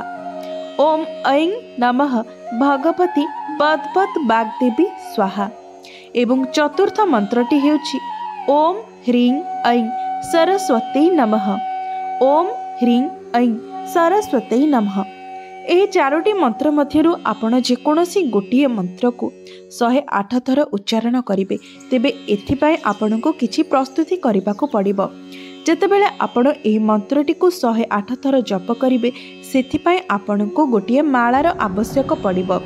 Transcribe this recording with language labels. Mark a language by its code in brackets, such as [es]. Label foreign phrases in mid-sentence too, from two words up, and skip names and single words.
[sa] ओम ऐं नमः भगवती बद्बद वाग्देवी स्वाहा। [or] ଏବଂ ଚତୁର୍ଥ ମନ୍ତ୍ରଟି ହେଉଛି [sa] ओम ह्रीं ऐं सरस्वती नमः। ओम ह्रीं ऐं सरस्वती नमः। [or] ଏହି 4ଟି ମନ୍ତ୍ର ମଧ୍ୟରୁ ଆପଣ ଯେକୌଣସି ଗୋଟିଏ ମନ୍ତ୍ର କୁ 108 ଥର ଉଚ୍ଚାରଣ କରିବେ ତେବେ ଏଥିପାଇଁ ଆପଣଙ୍କୁ କିଛି ପ୍ରସ୍ତୁତି କରିବାକୁ ପଡ଼ିବ। ଯେତେବେଳେ ଆପଣ ଏହି ମନ୍ତ୍ରଟି କୁ 108 ଥର ଜପ କରିବେ ସେଥିପାଇଁ ଆପଣଙ୍କୁ ଗୋଟିଏ ମାଳାର ଆବଶ୍ୟକ ପଡ଼ିବ।